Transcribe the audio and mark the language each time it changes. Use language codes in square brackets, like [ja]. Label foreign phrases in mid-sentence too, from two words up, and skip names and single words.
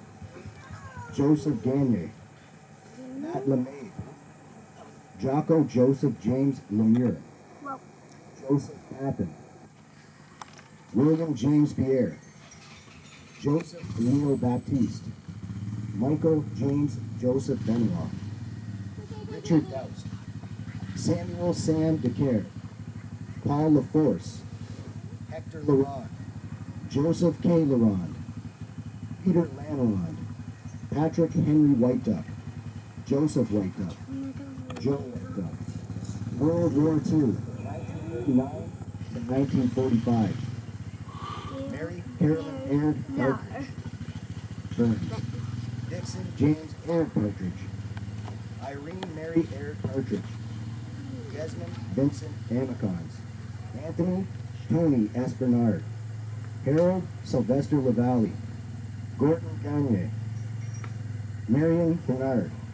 [en] Joseph Gagne, Matt LeMay, Jocko Joseph James Lemure, Joseph Papin, William James Pierre, Joseph Leo Baptiste, Michael James Joseph Benoit, Richard Doust, Samuel Sam DeCare, Paul LaForce, Hector Laurent, Joseph K. Laurent, Peter Lannerond, Patrick Henry Whiteduck, Joseph Whiteduck, Joe Whiteduck. World War II, 1939 to 1945. Mary Carolyn Aird Partridge, Burns. Dixon James Aird Partridge. Irene Mary Aird Partridge. Desmond Vincent Amicons. Anthony Tony S. Bernard. Harold Sylvester LaValle. Gordon Gagne. Marion Bernard.